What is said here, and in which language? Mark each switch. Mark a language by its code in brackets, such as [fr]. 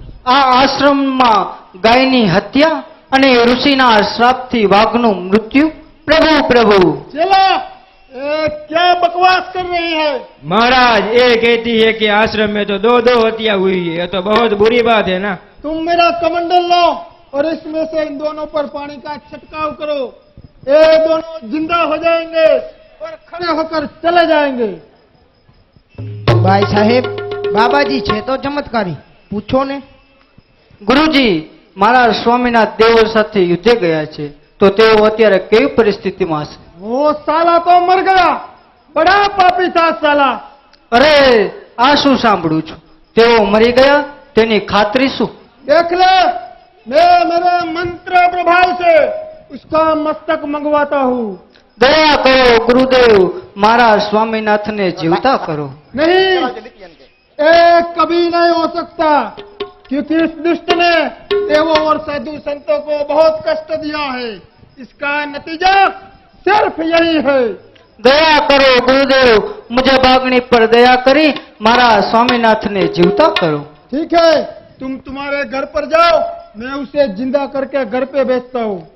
[gu] આ આશ્રમમાં ગાયની હત્યા અને ઋષિના શ્રાપથી વાઘનું મૃત્યુ? પ્રભુ પ્રભુ. [hi] चला, क्या बकवास कर रही है? महाराज, ये कहती है कि आश्रम में तो दो दो हत्या हुई है, ये तो बहुत बुरी बात है ना. तुम मेरा कमंडल लो और इसमें से इन दोनों पर पानी का छिड़काव करो. ये दोनों जिंदा हो जाएंगे और खड़े होकर चले जाएंगे. [gu] ભાઈ સાહેબ, બાબાજી છે તો ચમત્કારી, પૂછો ને. ગુરુજી, મારા સ્વામીનાથ દેવો સાથે યુદ્ધે ગયા છે, તો તેઓ અત્યારે કેવી પરિસ્થિતિમાં હશે? [hi] वो साला तो मर गया, बड़ा पापी था साला. [gu] અરે આ શું સાંભળું છું? તેઓ મરી ગયા તેની ખાતરી શું? [hi] देख ले, मैं मेरे मंत्र प्रभाव से उसका मस्तक मंगवाता हूँ. [gu] દયા કરો ગુરુદેવ, મારા સ્વામીનાથને જીવતા કરો. [hi] नहीं, ये कभी नहीं हो सकता, क्योंकि इस दुष्ट ने देवों और साधु संतों को बहुत कष्ट दिया है. इसका नतीजा सिर्फ यही है. [gu] દયા કરો ગુરુદેવ, મુજે ભાગણી પર દયા કરી મારા સ્વામીનાથને જીવતા કરો. [hi] ठीक है, तुम तुम्हारे घर पर जाओ, मैं उसे जिंदा करके घर पे भेजता हूँ.